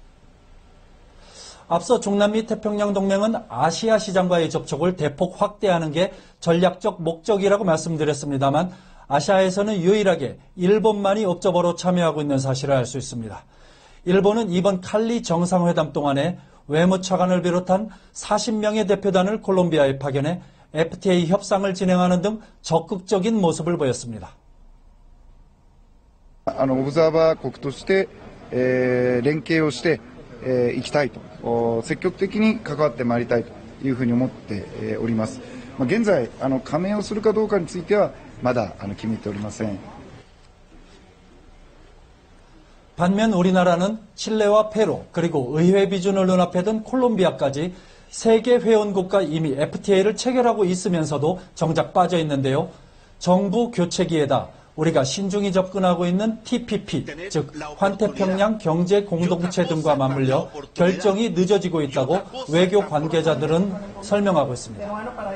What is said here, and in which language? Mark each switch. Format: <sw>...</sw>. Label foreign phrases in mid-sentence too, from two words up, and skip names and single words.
<ko>앞서 중남미 태평양 동맹은 아시아 시장과의 접촉을 대폭 확대하는 게 전략적 목적이라고 말씀드렸습니다만 아시아에서는 유일하게 일본만이 옵저버로 참여하고 있는 사실을 알 수 있습니다. 일본은 이번 칼리 정상회담 동안에 외무차관을 비롯한 40명의 대표단을 콜롬비아에 파견해 FTA 협상을 진행하는 등 적극적인 모습을 보였습니다.</ko> <ja>オブザーバー国として連携をしていきたいと、積極的に関わってまいりたいというふうに思っております。現在加盟をするかどうかについてはまだ決めておりません。</ja> <ko>반면 우리나라는 칠레와 페루 그리고 의회 비준을 눈앞에 둔 콜롬비아까지 세계 회원국과 이미 FTA를 체결하고 있으면서도 정작 빠져 있는데요. 정부 교체기에다 우리가 신중히 접근하고 있는 TPP, 즉 환태평양 경제 공동체 등과 맞물려 결정이 늦어지고 있다고 외교 관계자들은 설명하고 있습니다.</ko>